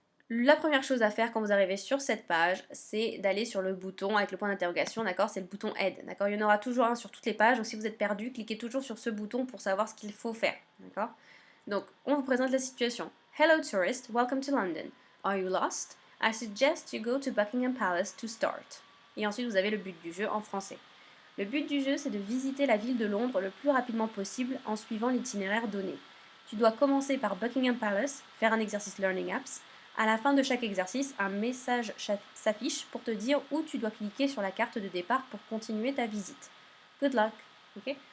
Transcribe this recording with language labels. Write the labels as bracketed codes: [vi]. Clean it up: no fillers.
[fr] La première chose à faire quand vous arrivez sur cette page, c'est d'aller sur le bouton avec le point d'interrogation, d'accord? C'est le bouton aide, d'accord? Il y en aura toujours un sur toutes les pages, donc si vous êtes perdu, cliquez toujours sur ce bouton pour savoir ce qu'il faut faire, d'accord? Donc, on vous présente la situation. [en] Hello tourist, welcome to London. Are you lost? I suggest you go to Buckingham Palace to start. [fr] Et ensuite, vous avez le but du jeu en français. Le but du jeu, c'est de visiter la ville de Londres le plus rapidement possible en suivant l'itinéraire donné. Tu dois commencer par Buckingham Palace, faire un exercice Learning Apps. À la fin de chaque exercice, un message s'affiche pour te dire où tu dois cliquer sur la carte de départ pour continuer ta visite. [en] Good luck, [fr] ok?